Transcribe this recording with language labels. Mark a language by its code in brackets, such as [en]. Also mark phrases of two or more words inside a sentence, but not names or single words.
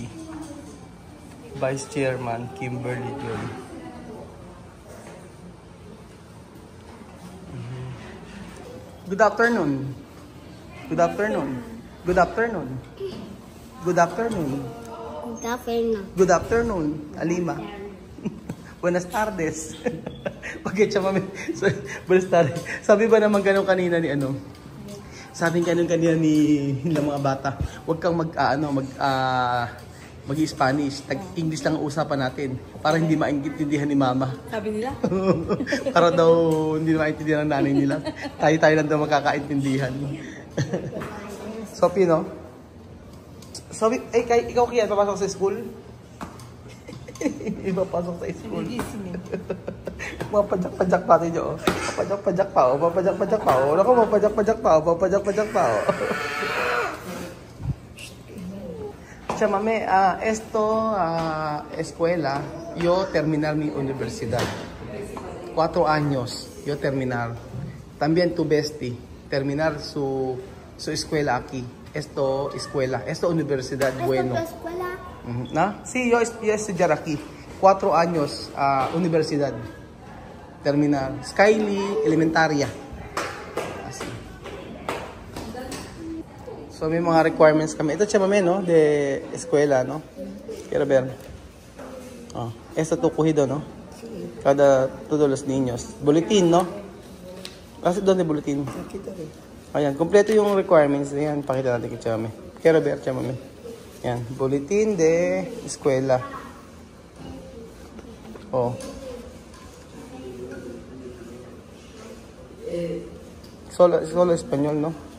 [en] Vice Chairman Kimberly Joy. Good afternoon. Good afternoon. Good afternoon. Good afternoon. Good afternoon. Good afternoon, Alima. [es] Buenas tardes. [tl] Bakit siya mami? [es] Buenas tardes. [tl] Sabi ba naman ganun kanina ni ano? Sabi ganun kanina ni ng mga bata. Huwag kang mag-Spanish, English lang ang usapan natin para hindi maintindihan ni Mama. Sabi nila? Para daw hindi maintindihan ng nanay nila. Tayo lang daw makakaintindihan. Sophie, no? Sophie, ikaw kaya papasok sa school? Ipapasok sa school. Mapajak-pajak pa rin nyo. Mapajak-pajak pa, mapajak-pajak pa. Naku, mapajak-pajak pa, mapajak-pajak pa. Siya mame, [es] escuela, yo terminar mi universidad. 4 años, yo terminar. También tu besti, terminar su escuela aquí. Esto escuela, esto universidad bueno. ¿Esto es escuela? ¿No? Sí, yo estudiar aquí. 4 años, universidad. Terminar. Skyly, elementaria. Así. [tl] So may mga requirements kami. Ito siya mame, [es] no? De escuela, no? Quiero ver. Esto tu cogido, no? Cada todos los niños. Boletín, no? [tl] Kasi doon yung bulletin. Nakita rin. Ayan, kompleto yung requirements. Ayan, pakita natin kay Chame. Kay Robert, Chame. Ayan, bulletin [es] de eskwela. Oh. Solo Espanyol, no?